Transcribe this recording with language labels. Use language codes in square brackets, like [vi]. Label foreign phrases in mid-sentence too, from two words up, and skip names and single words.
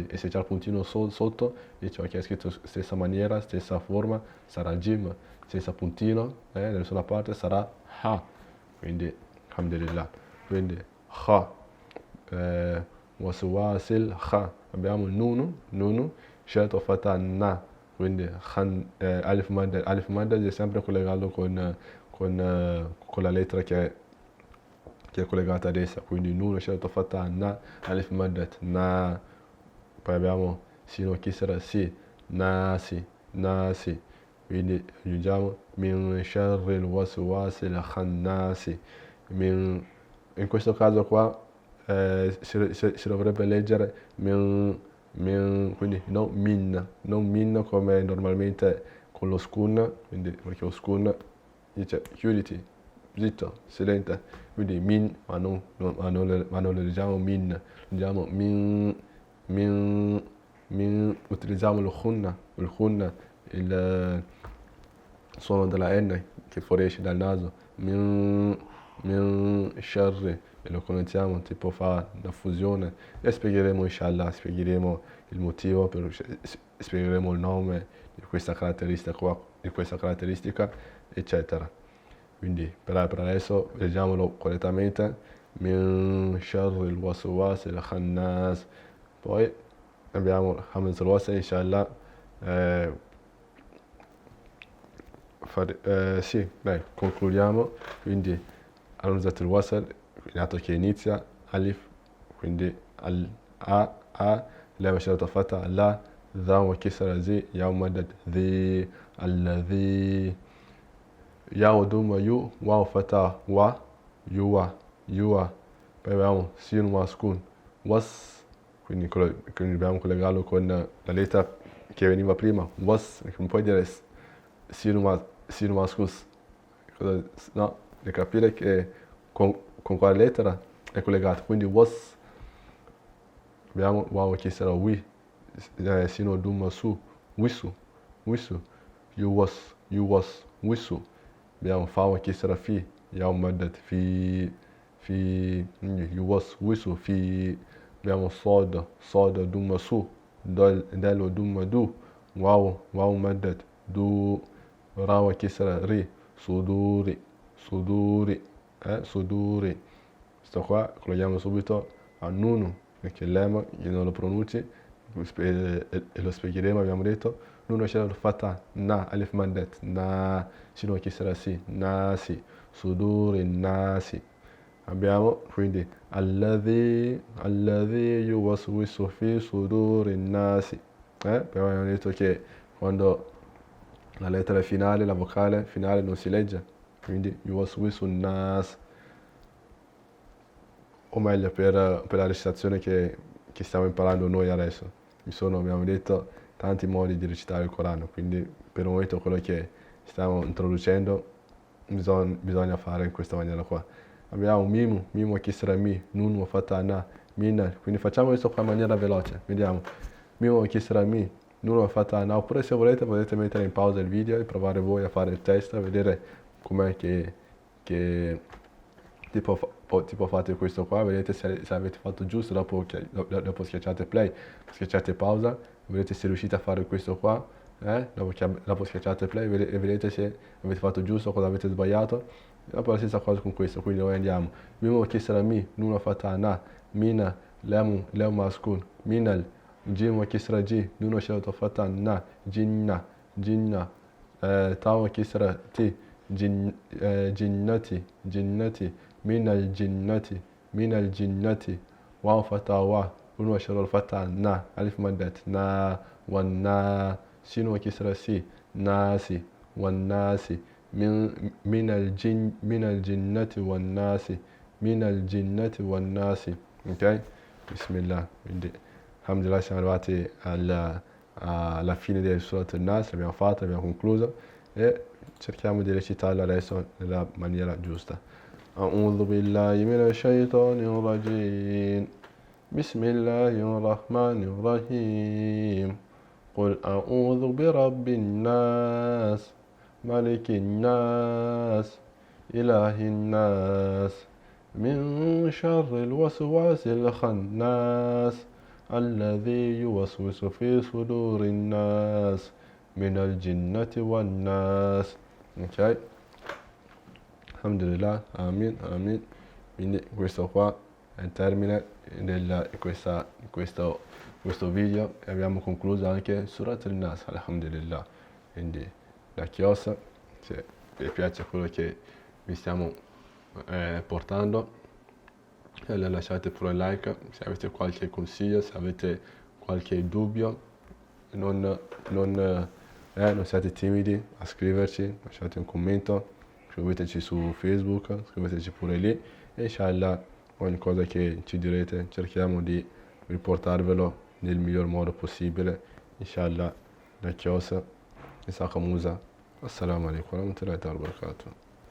[it] E se c'è il puntino sotto, dici ok, è scritto stessa maniera, stessa forma, sarà Jim, stessa puntino, nessuna parte sarà Ha, quindi alhamdulillah, quindi Ha, waswasil Ha, abbiamo nunu, scelto fatta na, quindi alif madda è sempre collegato con la lettera che è collegata ad essa, quindi nun scelto fatta na, alif maddat na, poi abbiamo sino kisra si, nasi, quindi aggiungiamo [ar] من شر الوسواس الخناس, [it] in questo caso qua si dovrebbe leggere quindi non min come normalmente con lo skun, quindi perché lo skun dice chiuditi, zitto, silente, quindi min, ma non lo leggiamo min, leggiamo utilizziamo il khunna, il suono della N che fuoriesce dal naso, [ar] من شر, [it] e lo conosciamo, tipo fa una fusione, e spiegheremo inshallah, spiegheremo il motivo, spiegheremo il nome di questa caratteristica, eccetera. Quindi per adesso leggiamolo correttamente, [ar] من شر الوسواس الخناس, [it] poi abbiamo [ar] همزة الوصل, [it] inshallah, sì, dai, concludiamo, quindi [ar] همزة الوصل, [it] dato che inizia, alif, quindi a, leva scelta fatta, la, [ar] ذا وكسر زي يا مدد ذي الذي يا ودوم يو واو فتح و يوا [it] poi abbiamo sin mascun was, quindi dobbiamo collegarlo con la lettera che veniva prima, was, non puoi dire sin mascus, no, devi capire che con quale lettera è collegato, quindi was, abbiamo wow che sarà wi, sino dum su, wisu, you was, wisu, abbiamo fa che sarà fi, yao maddat fi you was wisu fi, abbiamo soda dum su, dello dum du, wow maddat du, rawa che sarà ri, suduri, suduri. Sto qua colleghiamo subito a nunu, perché l'ema io non lo pronunci e lo spiegheremo, abbiamo detto. Nunu c'era il fatah, na, alif maddat, na, sino che sarà si, nasi, suduri, nasi. Abbiamo quindi [ar] الذي يوسوس في صدور الناس. [it] Però abbiamo detto che quando la lettera finale, la vocale finale non si legge, quindi [ar] يوسوس الناس, [it] o meglio per la recitazione che stiamo imparando noi adesso. Abbiamo detto, tanti modi di recitare il Corano, quindi per il momento quello che stiamo introducendo bisogna fare in questa maniera qua. Abbiamo mimu che sarà mi, nunu fatah na, mina, quindi facciamo questo qua in maniera veloce, vediamo. Mimu che sarà mi, nunu fatah na, oppure se volete potete mettere in pausa il video e provare voi a fare il test, a vedere com'è che tipo fate questo qua, vedete se avete fatto giusto, dopo schiacciate play, schiacciate pausa, vedete se riuscite a fare questo qua, dopo schiacciate play e vedete se avete fatto giusto o cosa avete sbagliato. Dopo la stessa cosa con questo, quindi noi andiamo. Mimo che sarà mi, nuna fatah na, mina, lemu maskun, minal, jimo che sarà g, nuna scelto fatah na, jinna, tawa che sarà ti, jinnati, [ar] من الجنة, [it] waw fatah wa, nuna scelto fatah na, alif maddat, na, wanna, sino che sarà si, nasi, wannasi. [ar] من الجنة والناس [it] ok? [ar] Bismillah, [it] quindi alhamdulillah siamo arrivati alla fine del Surat al-Nas, l'abbiamo fatto, l'abbiamo concluso e cerchiamo di recitarla adesso nella maniera giusta. [ar] أعوذ بالله من الشيطان الرجيم بسم الله الرحمن الرحيم قل أعوذ برب الناس ملك الناس إله الناس من شر الوسواس الخناس الذي يوسوس في صدور الناس من الجنة والناس. [it] Ok? Alhamdulillah, amin. Quindi questo qua è il termine di questo video e abbiamo concluso anche Surat al-Nas, alhamdulillah. Quindi la chiosa, se vi piace quello che vi stiamo portando, lasciate pure like, se avete qualche consiglio, se avete qualche dubbio, non siate timidi a scriverci, lasciate un commento, scriveteci su Facebook, scriveteci pure lì e inshallah ogni cosa che ci direte cerchiamo di riportarvelo nel miglior modo possibile, inshallah. La chiosa, Isaac Musa. [ar] السلام عليكم ورحمة الله وبركاته.